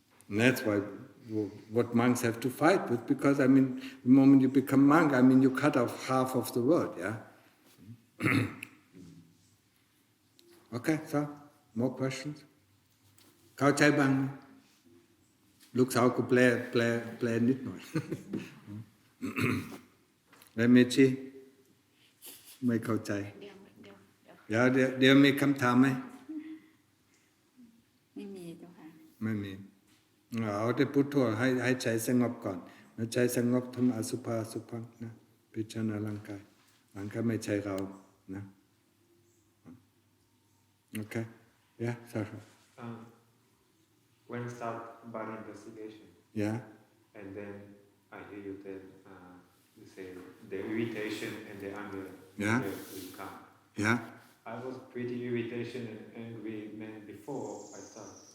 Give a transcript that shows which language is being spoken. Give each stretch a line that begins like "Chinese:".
English: And that's why what monks have to fight with, because, the moment you become monk, you cut off half of the world, Okay, so, more questions?
Thai: เข้าใจบ้างไหม ลูกสาวก็แปลนิดหน่อย แล้วเมชีไม่เข้าใจ เดี๋ยวมีคำถามไหม ไม่มีเจ้าค่ะ ไม่มีเอาแต่พุทโธให้ใจสงบก่อนแล้วใจสงบทำอสุภะสุภังนะพิจารณาร่างกายมันก็ไม่ใช่เรานะโอเค
English: yeah sorry when start body investigation and then I hear you tell you say the irritation and the anger will come I was pretty irritation and angry man before I start